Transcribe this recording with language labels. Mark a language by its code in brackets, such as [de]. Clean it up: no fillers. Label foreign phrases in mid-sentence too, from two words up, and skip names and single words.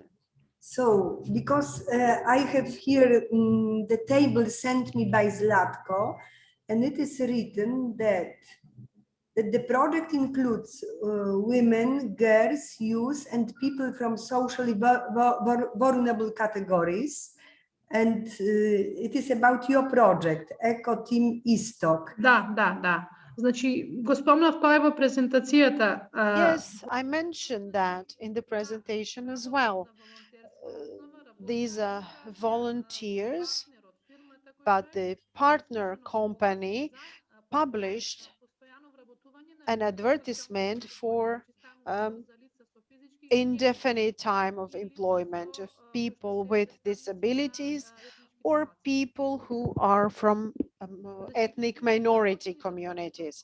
[en] So, because I have here the table sent me by Zlatko, and it is written that the project includes women, girls, youth, and people from socially vulnerable categories. And it is about your project, Eco Team Istok. [mk] Да. Значи, го спомнав тоа е во презентацијата. [en] Yes, I mentioned that in the presentation as well. These are volunteers, but the partner company published an advertisement for indefinite time of employment of people with disabilities or people who are from ethnic minority communities.